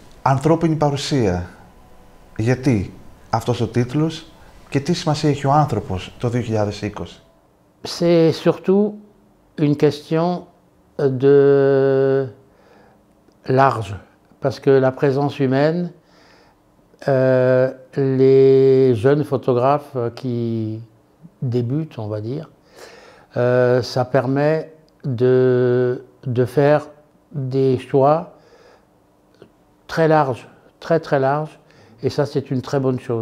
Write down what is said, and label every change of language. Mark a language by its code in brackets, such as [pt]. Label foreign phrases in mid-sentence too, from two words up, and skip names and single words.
[el] Ανθρώπινη παρουσία. Γιατί αυτός ο τίτλος και τι σημασία έχει ο άνθρωπος το 2020? [fr] C'est surtout une question de large, parce que la présence humaine, les jeunes photographes qui débutent, on va dire, ça permet de faire des choix très larges, très larges, et ça c'est une très bonne chose.